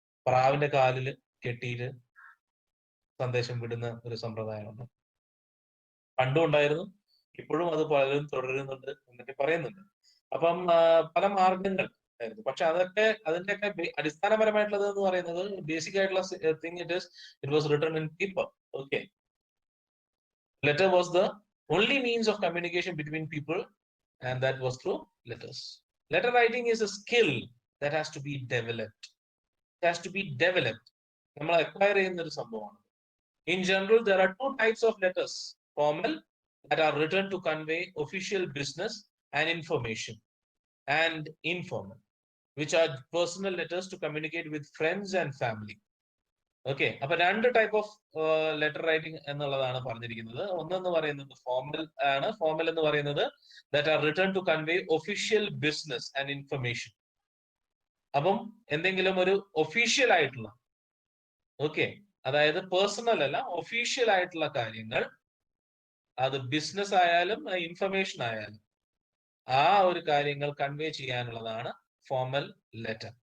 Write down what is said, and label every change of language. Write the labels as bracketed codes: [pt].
[ml] പ്രാവിന്റെ കാലില് കെട്ടിയിട്ട് സന്ദേശം വിടുന്ന ഒരു സമ്പ്രദായമുണ്ട്. പണ്ടും ഉണ്ടായിരുന്നു, ഇപ്പോഴും അത് പലരും തുടരുന്നുണ്ട് എന്നൊക്കെ പറയുന്നുണ്ട്. അപ്പം പല മാർഗങ്ങൾ ആയിരുന്നു. പക്ഷെ അതിന്റെയൊക്കെ അടിസ്ഥാനപരമായിട്ടുള്ളത് എന്ന് പറയുന്നത്, ബേസിക് ആയിട്ടുള്ള thing [en] It was written in paper. Okay, letter was the only means of communication between people, and that was through letters. Letter writing is a skill that has to be developed. It has to be developed. [ml] നമ്മൾ acquire ചെയ്യുന്ന ഒരു സംഭവമാണ്. [en] In general, there are 2 types of letters: formal, that are written to convey official business and information, and informal, which are personal letters to communicate with friends and family. [ml] Okay, അപ്പൊ [en] 2 type of letter writing [ml] എന്നുള്ളതാണ് പറഞ്ഞിരിക്കുന്നത്. ഒന്നെന്ന് പറയുന്നത് formal ആണ്. Formal എന്ന് പറയുന്നത് [en] That are written to convey official business and information. [ml] അപ്പം എന്തെങ്കിലും ഒരു ഒഫീഷ്യൽ ആയിട്ടുള്ള, ഓക്കെ, അതായത് പേഴ്സണൽ അല്ല, ഒഫീഷ്യൽ ആയിട്ടുള്ള കാര്യങ്ങൾ, അത് ബിസിനസ് ആയാലും ഇൻഫർമേഷൻ ആയാലും, ആ ഒരു കാര്യങ്ങൾ കൺവേ ചെയ്യാനുള്ളതാണ് ഫോർമൽ ലെറ്റർ.